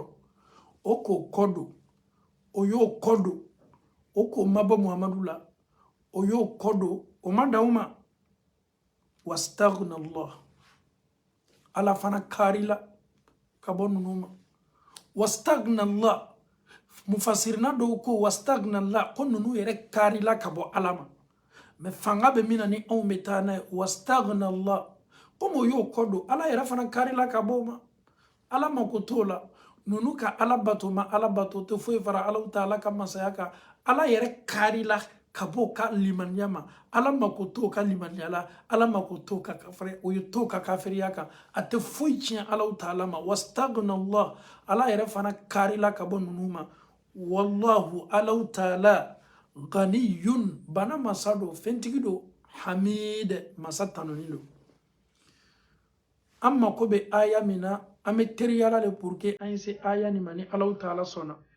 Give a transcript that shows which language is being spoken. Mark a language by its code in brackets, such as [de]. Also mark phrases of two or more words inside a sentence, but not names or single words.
[bm] o k'o kɔ don o y'o kɔ don o k'o mabɔ Muhamadu la o y'o kɔ don o ma da o ma [ar] واستغنى الله [bm] ala fana karila ka bɔ ninnu ma [ar] واستغنى الله [bm] mufassirina dɔw ko [ar] واستغنى الله [bm] ko ninnu yɛrɛ karila ka bɔ ala ma mais fanga bɛ min na ni anw bɛ taa n'a ye [ar] واستغنى الله [bm] comme o y'o kɔ don ala yɛrɛ fana karila ka bɔ o ma ala mako t'o la ninnu ka ala bato ma ala bato tɛ foyi fara Alahu Taala ka masaya kan ala yɛrɛ karila ka bɔ ka limaniya ma ala mako t'o ka limaniya la ala mako t'o ka kafiri o ye t'o ka kafiriya kan a tɛ foyi tiɲɛ Alahu Taala ma [ar] واستغنى الله [bm] ala yɛrɛ fana karila ka bɔ ninnu ma wallahu Alahu Taala ganiyun bana masa don fɛntigi don hamid masa tanuni don an mako bɛ aya min na an bɛ teriyala le [fr] pour que [bm] an ye se aya nin ma ni Alahu Taala sɔnna.